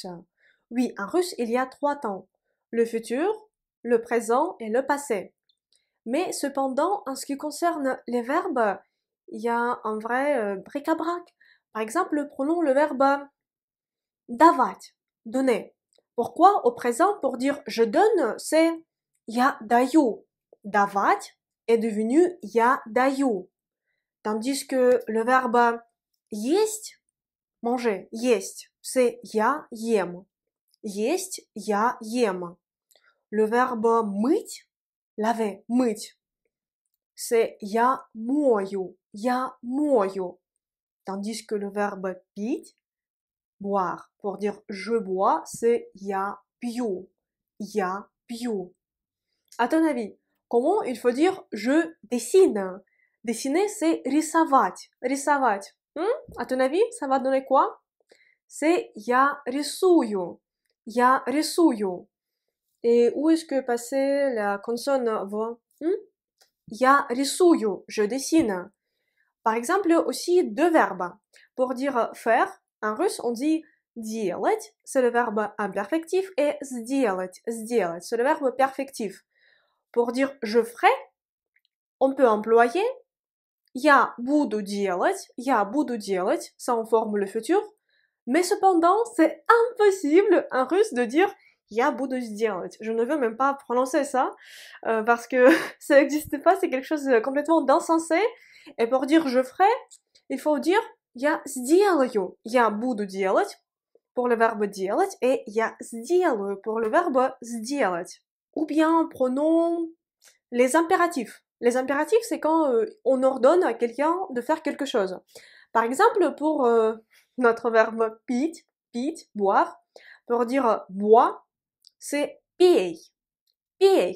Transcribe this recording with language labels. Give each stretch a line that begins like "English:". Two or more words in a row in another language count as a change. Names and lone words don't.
French: Oui, en russe, il y a trois temps. Le futur, le présent et le passé. Mais cependant, en ce qui concerne les verbes, il y a un vrai bric-à-brac. Par exemple, prenons le verbe давать, donner. Pourquoi au présent, pour dire je donne, c'est
Russian: я даю. Давать
French: est devenu
Russian: я даю.
French: Tandis que le verbe есть, manger, есть, c'est
Russian: я ем. Есть, я ем.
French: Le verbe мыть, laver, мыть, c'est
Russian: я мою, я мою.
French: Tandis que le verbe пить, boire, pour dire je bois, c'est
Russian: я пью, я пью.
French: À ton avis, comment il faut dire je dessine? Dessiner, c'est
Russian: рисовать, рисовать.
French: À ton avis, ça va donner quoi?
Russian: C'est я рисую, я рисую.
French: Et où est-ce que passait la consonne V?
Russian: Я рисую,
French: je dessine. Par exemple, aussi deux verbes. Pour dire faire, en russe, on dit делать, c'est le verbe imperfectif, et
Russian: сделать, сделать,
French: c'est le verbe perfectif. Pour dire je ferai, on peut employer
Russian: я буду делать,
French: ça en forme le futur, mais cependant, c'est impossible en russe de dire
Russian: я буду сделать.
French: Je ne veux même pas prononcer ça, parce que ça n'existe pas, c'est quelque chose de complètement d'insensé. Et pour dire je ferai, il faut dire
Russian: я сделаю, я буду делать
French: pour le verbe делать et
Russian: я сделаю
French: pour le verbe сделать. Ou bien prenons les impératifs. Les impératifs, c'est quand on ordonne à quelqu'un de faire quelque chose. Par exemple, pour notre verbe пить, boire, pour dire bois, c'est
Russian: пей, пей.